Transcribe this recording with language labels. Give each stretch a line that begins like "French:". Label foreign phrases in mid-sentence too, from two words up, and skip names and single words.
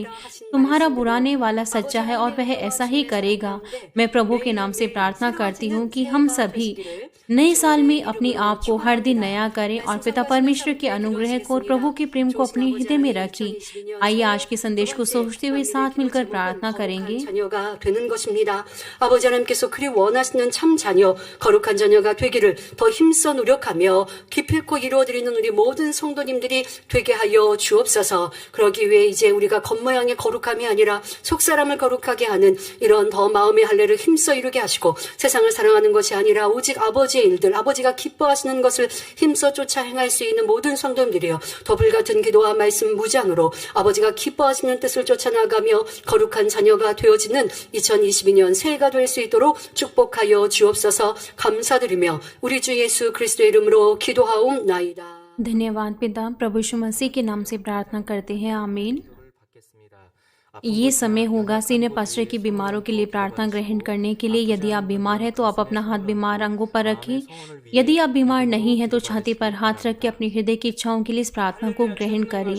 Hindi: तुम्हारा बुलाने वाला सच्चा है और वह ऐसा ही करेगा। मैं प्रभु के नाम से प्रार्थना करती हूँ कि हम सभी नए साल में अपने आप को हर दिन नया करें और पिता परमेश्वर के अनुग्रह को और प्रभु के प्रेम को अपने हृदय में रखें। आइए आज के संदेश को सोचते हुए साथ मिलकर प्रार्थना करेंगे।
Korean: 자녀가 되는 것입니다. 아버지 하나님께서 그리 원하시는 참 자녀, 거룩한 자녀가 되기를 더 힘써 노력하며 기필코 이루어드리는 우리 모든 성도님들이 되게 하여 주옵소서. 그러기 위해 이제 우리가 겉모양의 거룩함이 아니라 속사람을 거룩하게 하는 이런 더 마음의 할례를 힘써 이루게 하시고, 세상을 사랑하는 것이 아니라 오직 아버지의 일들, 아버지가 기뻐하시는 것을 힘써 쫓아 행할 수 있는 모든 성도님들이여, 더 불같은 기도와 말씀 무장으로 아버지가 기뻐하시는 뜻을 쫓아나가며 거룩한 자녀가 되어지는 2022년 새해가 될 수 있도록 축복하여 주옵소서. 감사드리며 우리 주 예수 그리스도의 이름으로 기도하옵나이다.
Hindi: धन्यवाद पिता, प्रभु यीशु मसीह के नाम से प्रार्थना करते हैं, आमीन। ये समय होगा
English: senior pastor
Hindi: की बीमारों के लिए प्रार्थना ग्रहण करने के लिए। यदि आप बीमार हैं तो आप अपना हाथ बीमार अंगों पर रखें। यदि आप बीमार नहीं हैं तो छाती पर हाथ रख के अपनी हृदय की इच्छाओं के लिए इस प्रार्थना को ग्रहण करें।